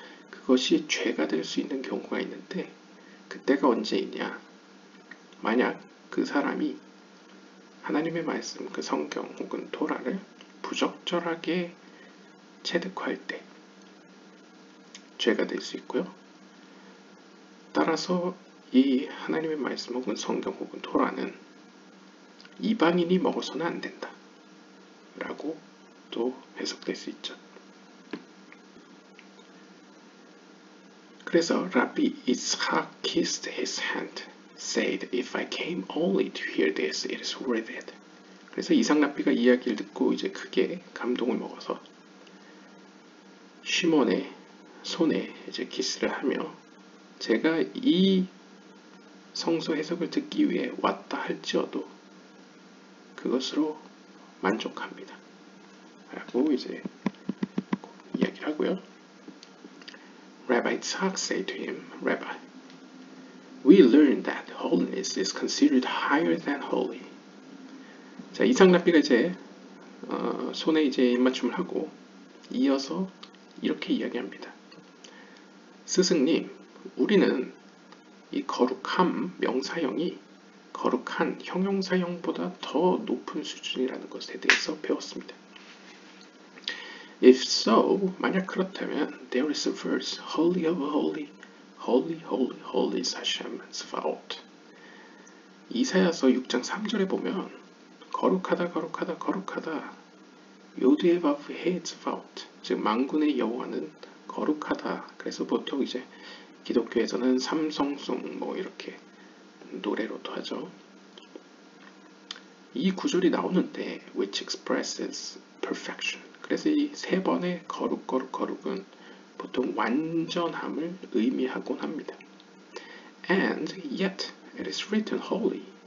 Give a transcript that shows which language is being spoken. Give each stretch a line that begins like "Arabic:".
Korean: 그것이 죄가 될 수 있는 경우가 있는데, 그때가 언제이냐, 만약 그 사람이 하나님의 말씀, 그 성경 혹은 토라를 부적절하게 체득할 때 죄가 될 수 있고요. 따라서 이 하나님의 말씀 혹은 성경 혹은 토라는 이방인이 먹어서는 안 된다 라고 또 해석될 수 있죠. 그래서
English: 라비 이스학 kissed his hand, said, "If I came only to hear this, it is worth it."
Korean: 그래서 이삭 랍비가 이야기를 듣고 이제 크게 감동을 먹어서 시몬의 손에 이제 키스를 하며, 제가 이 성서 해석을 듣기 위해 왔다 할지어도 그것으로 만족합니다 라고 이제 이야기를 하고요.
English: Rabbi Tzach said to him, "Rabbi, we learned that holiness is considered higher than holy."
Korean: 자, 이삭 랍비가 이제 손에 이제 입맞춤을 하고 이어서 이렇게 이야기합니다. 스승님, 우리는 이 거룩함 명사형이 거룩한 형용사형보다 더 높은 수준이라는 것에 대해서 배웠습니다.
English: If so,
Korean: 만약 그렇다면,
English: there is a verse, Holy of Holy, Holy, Holy, Holy is Hashem Tzvaot.
Korean: 이사야서 6장 3절에 보면 거룩하다, 거룩하다, 거룩하다, 요드의 바브헤 tzvaot, 즉 만군의 여호와는 거룩하다. 그래서 보통 이제 기독교에서는 삼성송 뭐 이렇게 노래로도 하죠. 이 구절이 나오는데
English: which expresses perfection.
Korean: 그래서 이 세 번의 거룩은 보통 완전함을 의미하곤 합니다.
English: And yet it is written holy.